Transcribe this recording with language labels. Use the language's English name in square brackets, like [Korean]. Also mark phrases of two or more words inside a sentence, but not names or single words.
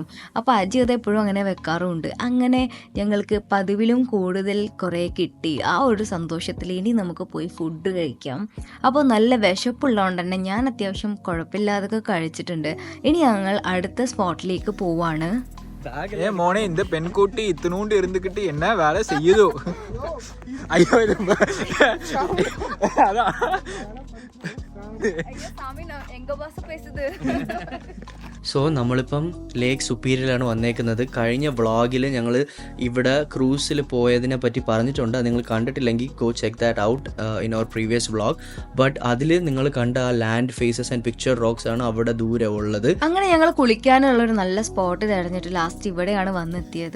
[Malayalam] അപ്പോൾ അജി അത് എപ്പോഴും അങ്ങനെ വെക്കാറുമുണ്ട്. അങ്ങനെ ഞങ്ങൾക്ക് പതിവിലും കൂടുതൽ കുറേ കിട്ടി. ആ ഒരു സന്തോഷത്തിൽ ഇനി നമുക്ക് പോയി ഫുഡ് കഴിക്കാം. അപ്പോൾ നല്ല വിശപ്പുള്ളതുകൊണ്ട് തന്നെ ഞാൻ അത്യാവശ്യം കുഴപ്പമില്ലാതൊക്കെ കഴിച്ചിട്ടുണ്ട്. ഇനി ഞങ്ങൾ അടുത്ത സ്പോട്ടിലേക്ക് പോവാണ്. മോനെ, [Tamil] இந்த பெண்குட்டி இத்தினூண்டு இருந்துகிட்டு என்ன வேலை செய்யுதோ? ஐயோ, எங்க பாஸ் பேசுது. [Malayalam] സോ നമ്മളിപ്പം ലേക്ക് സുപ്പീരിയറിലാണ് വന്നേക്കുന്നത്. കഴിഞ്ഞ വ്ളോഗിൽ ഞങ്ങൾ ഇവിടെ ക്രൂസിൽ പോയതിനെ പറ്റി പറഞ്ഞിട്ടുണ്ട്. അത് നിങ്ങൾ കണ്ടിട്ടില്ലെങ്കിൽ [English] go check that out in our previous vlog. [Malayalam] ബട്ട് അതിൽ നിങ്ങൾ കണ്ട ആ [English] land faces and picture rocks [Malayalam] ആണ് അവിടെ ദൂരെ ഉള്ളത്. അങ്ങനെ ഞങ്ങൾ കുളിക്കാനുള്ളൊരു നല്ല സ്പോട്ട് തിരഞ്ഞിട്ട് ലാസ്റ്റ് ഇവിടെയാണ് വന്നെത്തിയത്.